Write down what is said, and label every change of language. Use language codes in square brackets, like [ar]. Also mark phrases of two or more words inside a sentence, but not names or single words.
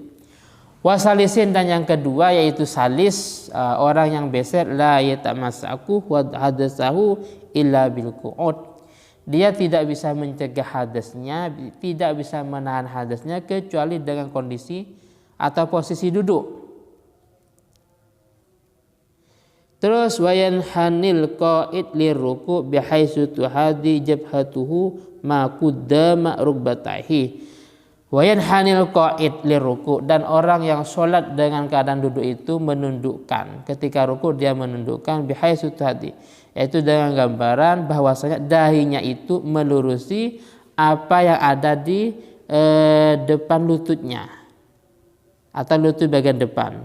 [id] Wasalisin, dan yang kedua yaitu salis, orang yang beser, [ar] لا يتماسك وحدثه إلا بالقعود. [id] Dia tidak bisa mencegah hadasnya, tidak bisa menahan hadasnya kecuali dengan kondisi atau posisi duduk. [ar] Terus ويحني القاعد للركوع بحيث تحاذي جبهته ما قدام ركبتيه. ويحني القاعد للركوع, [id] dan orang yang sholat dengan keadaan duduk itu menundukkan, ketika ruku dia menundukkan [ar] بحيث تحاذي, [id] yaitu dengan gambaran bahwasanya dahinya itu melurusi apa yang ada di depan lututnya atau lutut bagian depan.